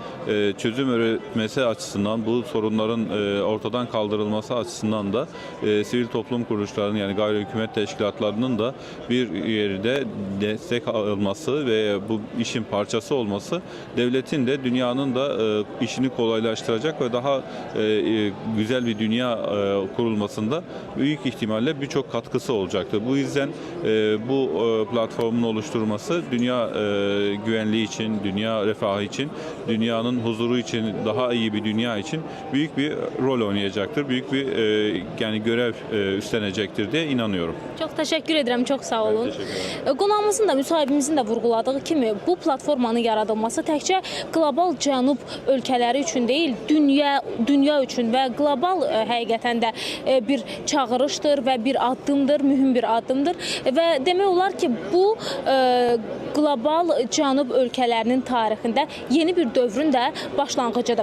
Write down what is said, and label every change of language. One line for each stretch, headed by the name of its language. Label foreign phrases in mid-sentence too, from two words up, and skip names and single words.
Turkish: çözüm üretmesi açısından, bu sorunların ortadan kaldırılması açısından da sivil toplum kuruluşlarının yani gayri hükümet teşkilatlarının da bir yerde destek alması ve bu işin parçası olması devletin de dünyanın da işini kolaylaştıracak ve daha güzel bir dünya kurulmasında büyük ihtimalle birçok katkısı olacaktır. Bu yüzden bu platformun oluşturması dünya güvenliği için, dünya refahı için, dünyanın huzuru için, daha iyi bir dünya için büyük bir rol oynayacaktır. Büyük bir yani görev üstlenecektir diye inanıyorum.
Azerbaijani: Çox təşəkkür edirəm, çox sağ olun. Qonağımızın da, müsahibimizin də vurğuladığı kimi bu platformanın yaradılması təkcə qlobal cənub ölkələri üçün deyil, dünya üçün və qlobal həqiqətən də bir çağırışdır və bir addımdır, mühüm bir addımdır və demək olar ki, bu qlobal cənub ölkələrinin tarixində yeni bir dövrün də başlanğıcıdır.